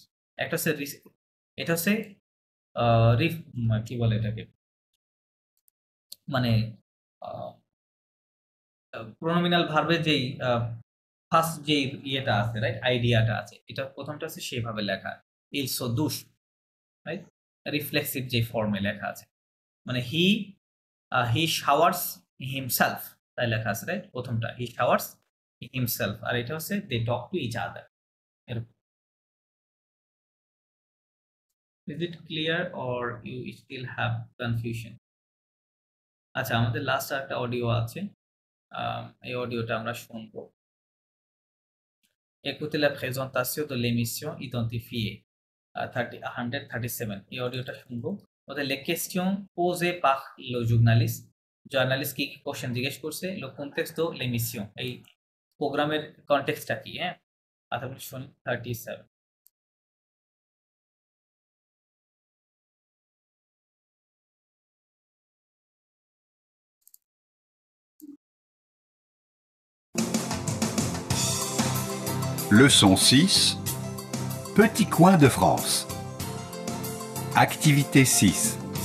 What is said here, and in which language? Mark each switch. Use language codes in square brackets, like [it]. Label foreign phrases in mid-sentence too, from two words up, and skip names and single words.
[bn] একটা হচ্ছে এটা হচ্ছে কি বলে এটাকে, মানে প্রোনোমিনাল ভার্বের যেই ফার্স্ট যে ইয়েটা আছে, রাইট, আইডিয়াটা আছে, এটা প্রথমটা আছে সেইভাবে লেখা, [fr] il se douche, [bn] রাইট, রিফ্লেক্সিভ যে ফর্মে লেখা আছে, মানে [en] he showers himself, [bn] তাই লেখা আছে, রাইট, প্রথমটা [en] he showers himself, [bn] আর এটা হচ্ছে [en] they talk to each other, [bn] এরকম। [en] Is it clear or you still have confusion? [bn] আচ্ছা, আমাদের লাস্ট একটা অডিও আছে, এই অডিওটা আমরা শুনবো। [fr] Écoutez la présentation de l'émission identifiée 137, [bn] এই অডিওটা শুনবো। [fr] ওদের les questions posées par le journaliste, [bn] জার্নালিস্ট কি কোশ্চেন জিজ্ঞেস করছে, [fr] le contexte de l'émission, [bn] এই প্রোগ্রামের কনটেক্সটটা কি, হ্যাঁ, তারপরে শুনি 37। [fr] Leçon 6. Petit coin de France. Activité 6.